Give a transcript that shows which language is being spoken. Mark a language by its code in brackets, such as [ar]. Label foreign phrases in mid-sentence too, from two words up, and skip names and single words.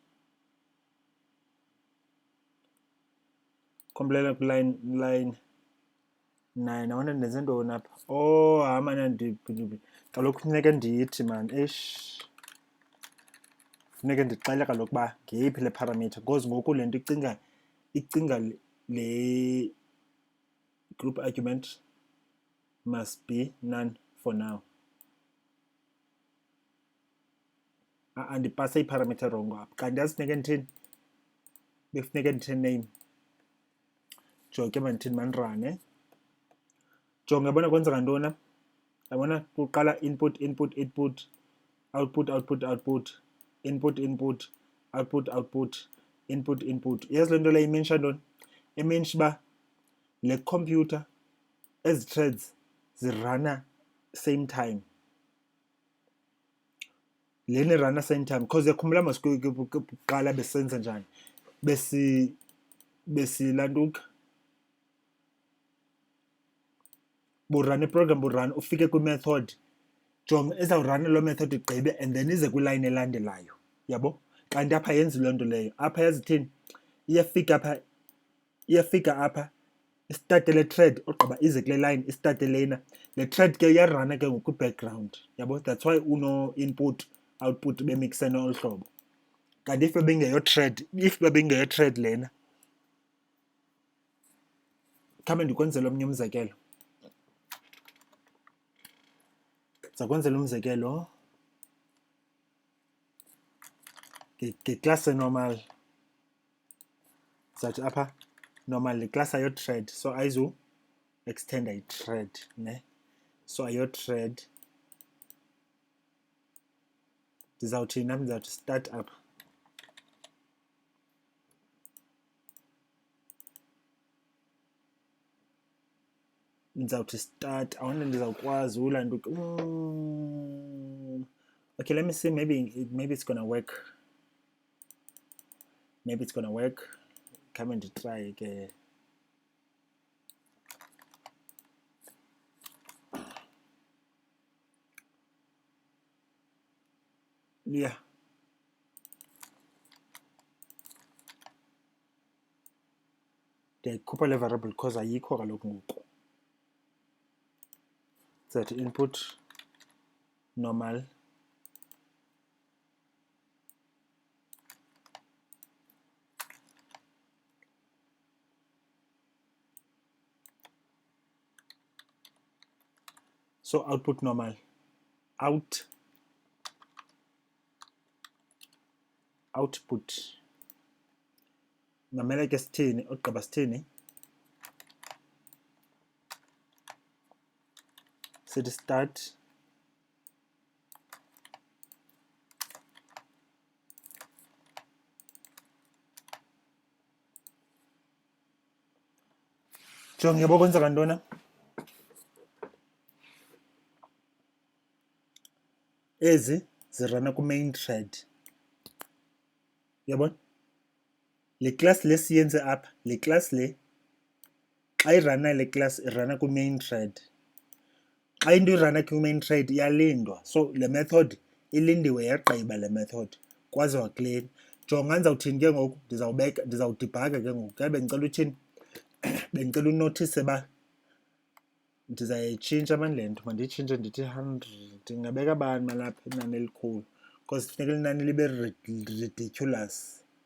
[en] Complainer line 9. [xh] Awona ndenze ntoni apha? Oh, mana kaloku funeke ndiyithi man. Funeke ndixele kaloku uba ngeyiphi le parameter because ngoku le nto icinga le [en] group argument must be none for now. [xh] Andipase iparameter rongo apha. Kanti yasineke ndithini? Befuneke ndithini name. Jonke mandithini mandirane. Jonga yabona kwenzeka ntoni? Yabona kuqala [en] input, output, input, output, input. [xh] Yazi le nto leyo imensha ntoni? Imensha uba le computer, ezi threads zirana [en] same time. [xh] Lena rana [en] same time [xh] because yakhumbula masikuqala besenza njani? Besilantuka burana iprogram burana ufike kwi-method, jonga ezawurana loo method igqibe [en] and then [xh] ize kwilayini elandelayo, yabo? Kanti apha yenzi loo nto leyo. Apha yazi ithini? Iyafika apha istarte le thread ogqiba ize kule line istarte lena. Le thread ke iyarana ke ngoku background, yabo? [en] That's why [xh] uno-input output bemixene olu hlobo. Kanti if bebengeyo thread lena, khame ndikwenzela omnye umzekelo. Ndiza kwenzela umzekelo ngeklasi enormal. Ndizawuthi apha normal, le class ayo thread, so ayizu extenda i-thread ne. So ayo thread ndizawuthi [en] start up. [xh] Ndizawuthi start. Awona ndizawukwazi ulantuka. [en] Okay, let me see, maybe it's gonna work. Maybe it's gonna work. Come and try ke. Yeah. [xh] Ndiyayikhupha le variable because ayikho kaloku ngoku. [en] That input normal so output normal out output [xh] mamela ke sithini ogqiba sithini sithi start jonga yabo kwenzeka ntona ezi zirana ku [en] main thread [xh] yabona le class lesiyenze apha le class le xa irana le class irana ku [en] main thread [xh] xa into irana ku [en] main thread [xh] iyalindwa so le method ilindiwe yagqiba le method kwaze wakleni jonga ndizawuthini ke ngoku ndizawudibhaga ke ngoku ke bendicela uthini bendicela unothise ba ndizayitshintsha manje le nto mandiyitshintshe ndithi 100 ndingabeka bani malapha inani elikhulu because kufuneka inani libe ridiculous